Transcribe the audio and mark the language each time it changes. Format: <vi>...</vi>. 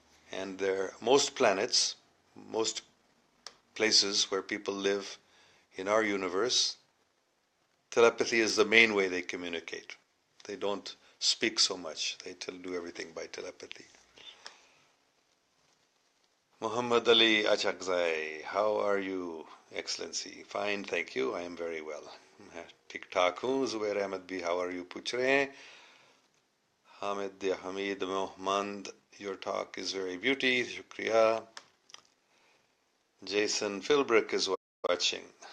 <en>And most planets, most places where people live in our universe, telepathy is the main way they communicate. They don't speak so much. They do everything by telepathy. Muhammad Ali Achakzai, how are you, Excellency? Fine, thank you. I am very well.</en> <ur>ٹھیک ٹھاک ہوں. زبیر احمد بھی</ur> <en>how are you</en> <ur>پوچھ رہے ہیں.</ur> <en>Hamid Muhammad, your talk is very beauty.</en> <ur>شکریہ.</ur> <en>Jason Philbrick is watching.</en>